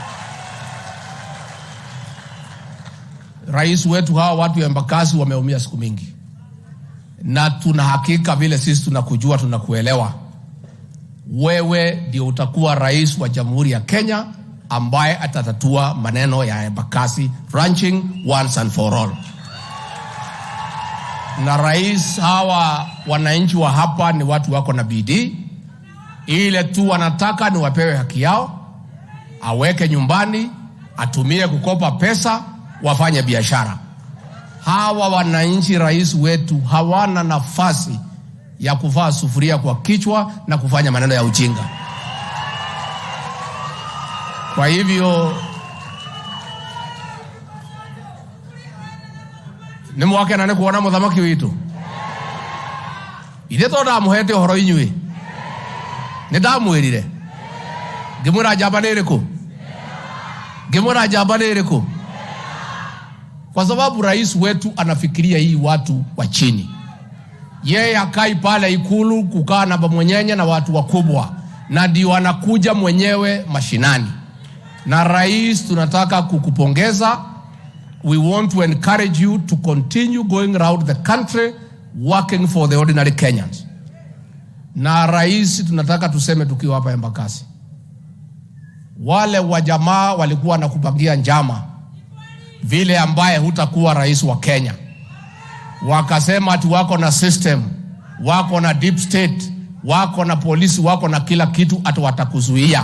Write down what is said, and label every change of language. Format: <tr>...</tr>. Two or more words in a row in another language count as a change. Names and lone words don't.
<sw>Rais wetu, hawa watu wa Embakasi wameumia siku mingi, na tuna hakika vile sisi tunakujua, tunakuelewa. Wewe ndio utakuwa rais wa Jamhuri ya Kenya ambaye atatatua maneno ya Embakasi Ranching</sw> <en>once and for all.</en> <sw>na rais, hawa wananchi wa hapa ni watu wako na bidii. Ile tu wanataka ni wapewe haki yao, aweke nyumbani, atumie kukopa pesa, wafanye biashara. Hawa wananchi, rais wetu, hawana nafasi ya kuvaa sufuria kwa kichwa na kufanya maneno ya ujinga. Kwa hivyo ni mwake na kuona</sw> <ki>muthamaki witu ile to ndamuhete horo inyui ni ndamwirire ngimwira njamba nĩ ĩrĩkũ</ki> <sw>kwa sababu rais wetu anafikiria hii watu wa chini. Yeye akai pale Ikulu kukaa na bamwenyenye na watu wakubwa, na ndio anakuja mwenyewe mashinani. Na rais, tunataka kukupongeza.</sw> <en>We want to encourage you to continue going around the country working for the ordinary Kenyans.</en> <sw>Na rais, tunataka tuseme tukiwa hapa Embakasi, wale wajamaa walikuwa nakupangia njama vile ambaye hutakuwa rais wa Kenya. Wakasema ati wako na system, wako na</sw> <en>deep state,</en> <sw>wako na polisi, wako na kila kitu, ati watakuzuia.</sw>